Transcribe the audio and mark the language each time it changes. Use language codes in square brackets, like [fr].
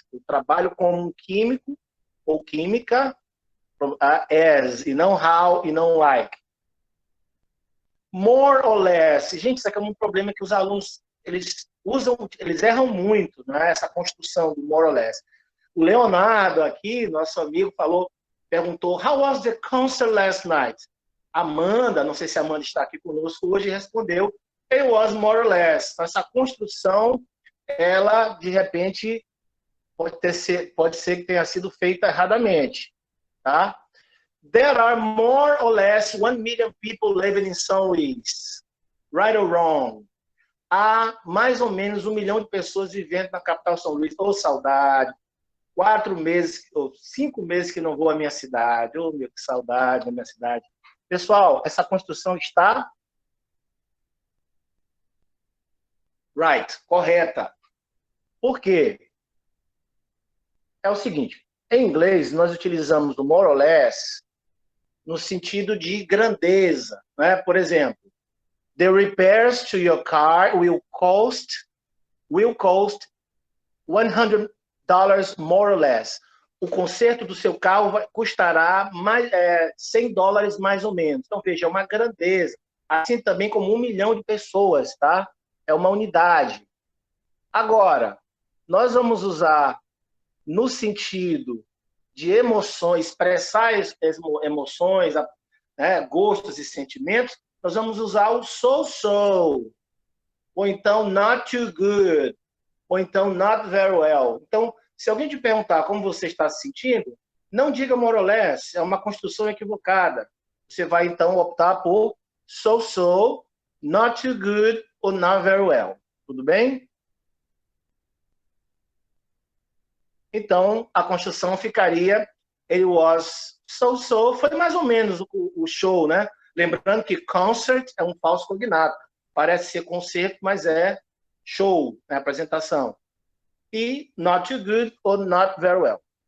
[pt] Eu trabalho como um químico ou química, as, e não how, e não like. [en] More or less. [pt] Gente, isso aqui é um problema que os alunos, eles erram muito, né? Essa construção do more or less. O Leonardo aqui, nosso amigo, perguntou, [en] how was the concert last night? [pt] Amanda, não sei se a Amanda está aqui conosco hoje, respondeu, [en] it was more or less. [pt] Então, essa construção, ela, de repente, pode ser que tenha sido feita erradamente. Tá? [en] There are more or less 1 million people living in São Luís. Right or wrong? [pt] Há mais ou menos 1 milhão de pessoas vivendo na capital São Luís. Ô, saudade. 4 meses, ou 5 meses que não vou à minha cidade. Ô, meu, que saudade da minha cidade. Pessoal, essa construção está right, correta. Por quê? É o seguinte, em inglês, nós utilizamos o more or less no sentido de grandeza. Né? Por exemplo, [en] the repairs to your car will cost $100 more or less. [pt] O conserto do seu carro custará $100 mais ou menos. Então, veja, é uma grandeza. Assim também como 1 milhão de pessoas, tá? É uma unidade. Agora, nós vamos usar no sentido de emoções, expressar emoções, né, gostos e sentimentos, nós vamos usar o so-so, ou então [en] not too good, [pt] ou então [en] not very well. [pt] Então, se alguém te perguntar como você está se sentindo, não diga more or less, é uma construção equivocada. Você vai, então, optar por so-so, [en] not too good, [pt] ou [en] not very well. [pt] Tudo bem? Então, a construção ficaria [en] it was [pt] So foi mais ou menos o show, né? Lembrando que concert é um falso cognato. Parece ser concerto, mas é show, né? Apresentação. [en] E not too good or not very well.